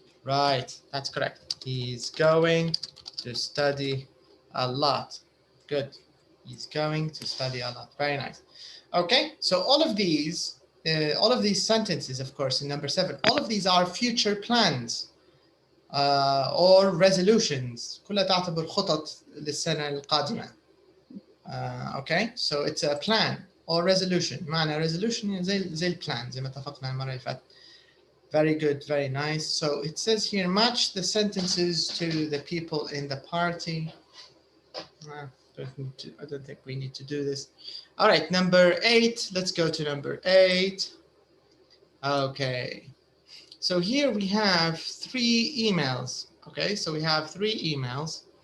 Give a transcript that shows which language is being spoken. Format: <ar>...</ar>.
<en>Right, that's correct. He's going to study a lot. Good. He's going to study a lot. Very nice. Okay, so all of these sentences, of course, in number 7, all of these are future plans or resolutions.</en> <ar>كلها تعتبر خطط للسنة القادمة.</ar> <en>Okay, so it's a plan or resolution.</en> <ar>معنى resolution زي البلان زي ما اتفقنا المرة اللي فاتت.</ar> <en>Very good, very nice. So it says here, match the sentences to the people in the party. I don't think we need to do this. All right, number 8. Let's go to number 8. Okay. So here we have 3 emails. Okay, so we have 3 emails.</en>